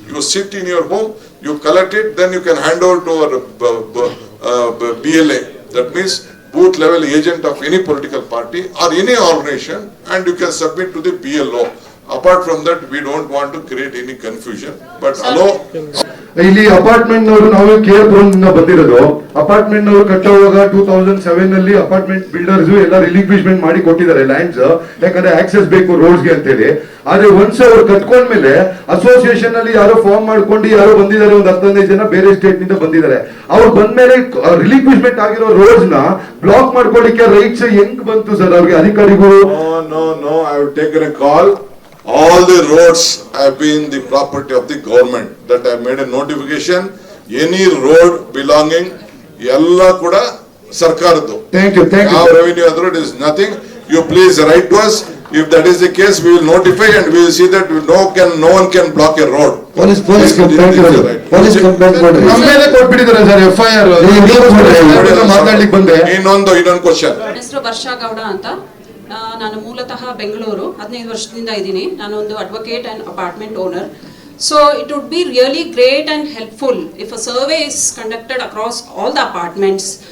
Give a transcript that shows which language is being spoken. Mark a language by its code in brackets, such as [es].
[en] You sit in your home, you collect it, then you can hand over to our BLA. That means booth level agent of any political party or any organization, and you can submit to the BLO. Apart from that, we don't want to create any confusion. But allow. [kn] ಇಲ್ಲಿ apartment ನವರು ನಾವು ಕೇರ್ಪುರಂ ಬಂದಿರೋದು. Apartment ನವರು ಕಟ್ಟುವಾಗ 2007 ನಲ್ಲಿ apartment builders ಎಲ್ಲ ರಿಲಿಕ್ವಿಶ್ಮೆಂಟ್ ಮಾಡಿ ಕೊಟ್ಟಿದ್ದಾರೆ ಲ್ಯಾಂಡ್ಸ್, ಯಾಕಂದ್ರೆ ಆಕ್ಸೆಸ್ ಬೇಕು ರೋಡ್ಸ್ ಗೆ ಅಂತ ಹೇಳಿ. ಆದ್ರೆ ಒನ್ಸ್ ಅವ್ರು ಕಟ್ಕೊಂಡ್ಮೇಲೆ ಅಸೋಸಿಯೇಷನ್ ಅಲ್ಲಿ ಯಾರೋ ಫಾರ್ಮ್ ಮಾಡ್ಕೊಂಡು ಯಾರೋ ಬಂದಿದ್ದಾರೆ, ಒಂದು 15 ಜನ ಬೇರೆ ಸ್ಟೇಟ್ ನಿಂದ ಬಂದಿದ್ದಾರೆ. ಅವ್ರು ಬಂದ್ಮೇಲೆ ರಿಲಿಕ್ವಿಶ್ಮೆಂಟ್ ಆಗಿರೋ ರೋಡ್ಸ್ ನ ಬ್ಲಾಕ್ ಮಾಡ್ಕೊಳ್ಳಿಕ್ಕೆ ರೈಟ್ಸ್ ಹೆಂಗ್ ಬಂತು ಸರ್ ಅವ್ರಿಗೆ ಅಧಿಕಾರಿಗಳು? [en] No, I have taken a call. All the roads have been the property of the government. That I have made a notification. Any road belonging, [kn] ella kuda sarkaradu. [en] Thank you. Our revenue authority is nothing. You please write to us. If that is the case, we will notify and we will see that no one can block a road. [kn] Police complaint ಮಾಡ್ರಿ. ನಮ್ಮೇಲೆ ಕೊಟ್ಬಿಟ್ಟಿದ್ದಾರೆ sir FIR. ಮಾತಾಡ್ಲಿಕ್ಕೆ ಬಂದೆ. ಇನ್ನೊಂದು question. ಹೆಸರು ವರ್ಷಾ ಗೌಡ ಅಂತ. ನಾನು ಮೂಲತಃ ಬೆಂಗಳೂರು, 15 ವರ್ಷದಿಂದ ಇದ್ದೀನಿ. ನಾನೊಂದು advocate and apartment owner. [en] So it would be really great and helpful if a survey is conducted across all the apartments.